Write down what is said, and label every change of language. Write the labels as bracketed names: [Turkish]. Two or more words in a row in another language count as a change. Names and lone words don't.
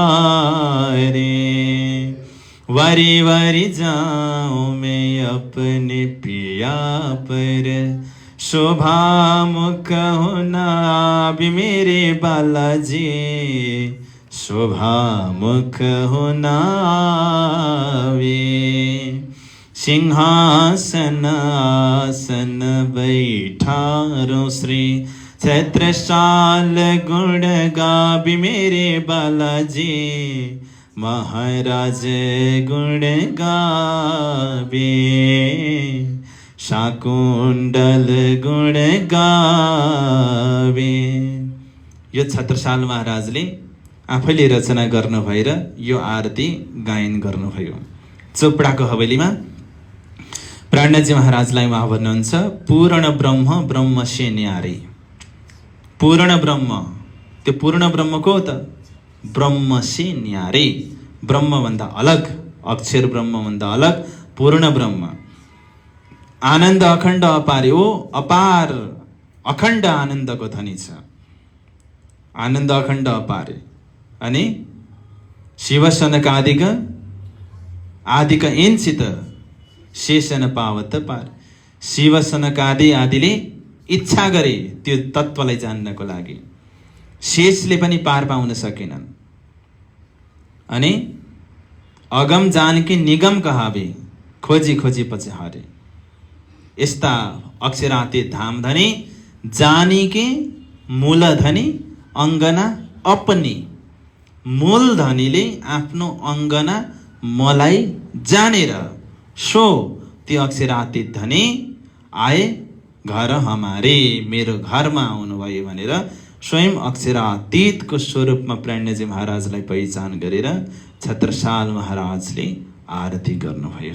[Hindi] वारी वारी जाऊं मैं अपने पिया पर, शोभा मुख होना भी मेरे बालाजी, शोभा मुख होना वे। सिंहासन आसन बैठारो श्री, छत्रसाल गुण गाबी मेरे बालाजी, महाराज गुण गाबे, शाकुण्डल गुण गाबे। [Nepali] यो छत्रसाल महाराजले आफैले रचना गर्नु भएर यो आरती गायन गर्नुभयो। चोपडाको हवेलीमा प्राणजी महाराजलाई उहाँ भन्नुहुन्छ [Hindi] पूर्ण ब्रह्म ब्रह्म से न्यारे। पूर्ण ब्रह्म, [Nepali] त्यो पूर्ण ब्रह्म को त? [Hindi] ब्रह्म से न्यारे, [Nepali] ब्रह्म भन्दा अलग, अक्षर ब्रह्म भन्दा अलग पूर्ण ब्रह्म। [Hindi] आनन्द अखण्ड अपार, [Nepali] ओ अपार अखण्ड आनन्दको धनी छ, [Hindi] आनन्द अखण्ड अपार। अनि शिव सनक आदिका एनसित शेषन पावत पार। [Nepali] शिव सनक आदिले इच्छा गरे त्यो तत्त्वलाई जान्नको लागि, शेषले पनि पार पाउन सकेनन्। [Hindi] अनि अगम जानकी निगम कहावे, खोजी खोजी पछि हारे। यस्ता अक्षरातीत धाम धनी, जानीके मूल धनी अङ्गना अपनी। [Nepali] मूल धनीले आफ्नो अङ्गना मलाई जानेर, सो त्यो अक्षरातीत धनी [Hindi] आए घर हमारे, [Nepali] मेरो घरमा आउनुभयो भनेर स्वयं अक्षरातीतको स्वरूपमा प्राणजी महाराजलाई पहिचान गरेर छत्रसाल महाराजले आरती गर्नुभयो।